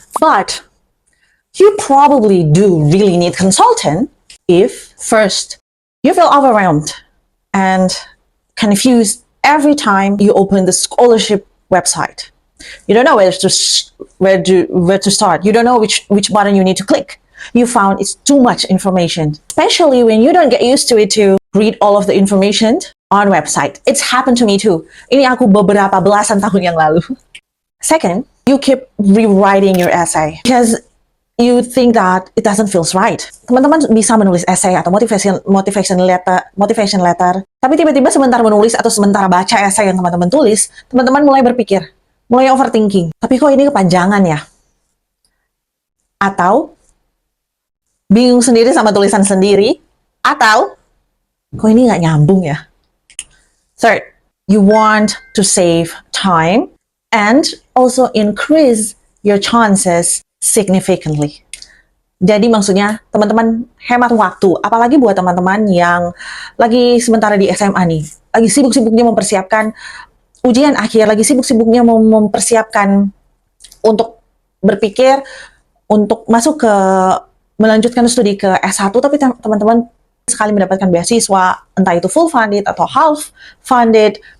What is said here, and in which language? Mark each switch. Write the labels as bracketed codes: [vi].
[en] But you probably do really need consultant if first you feel overwhelmed and confused every time you open the scholarship website. You don't know where to start. You don't know which button you need to click. You found it's too much information, especially when you don't get used to it to read all of the information on website. It's happened to me too. [id] Ini aku beberapa belasan tahun yang lalu. [en] Second, you keep rewriting your essay because you think that it doesn't feel right. [id] Teman-teman bisa menulis essay atau motivation letter, tapi tiba-tiba sebentar menulis atau sebentar baca essay yang teman-teman tulis, teman-teman mulai berpikir, mulai overthinking. Tapi kok ini kepanjangan ya? Atau bingung sendiri sama tulisan sendiri, atau kok ini nggak nyambung ya? [en] Third, you want to save time and also increase your chances significantly. [id] Jadi maksudnya teman-teman hemat waktu, apalagi buat teman-teman yang lagi sementara di SMA nih, lagi sibuk-sibuknya mempersiapkan ujian akhir, lagi sibuk-sibuknya mempersiapkan untuk berpikir untuk masuk ke melanjutkan studi ke S1, tapi teman-teman sekali mendapatkan beasiswa, entah itu full funded atau half funded,